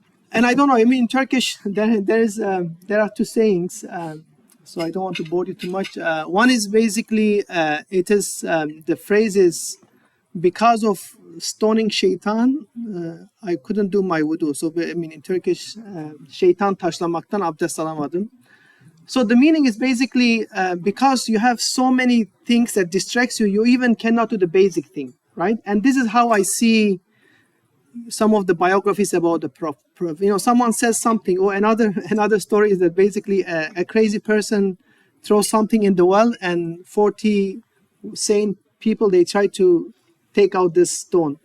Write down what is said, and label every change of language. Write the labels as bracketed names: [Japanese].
[English] And I don't know, I mean, in Turkish, there are two sayings, so I don't want to bore you too much. One is basically, it is, the phrase is, because of stoning shaitan, I couldn't do my wudu. So, I mean, in Turkish, [Turkish] şeytan taşlamaktan abdest alamadım. [English] So the meaning is basically, because you have so many things that distracts you, you even cannot do the basic thing, right? And this is how I see some of the biographies about the Prophet. You know, someone says something, or another story is that basically a crazy person throws something in the well, and 40 sane people, they try to take out this stone.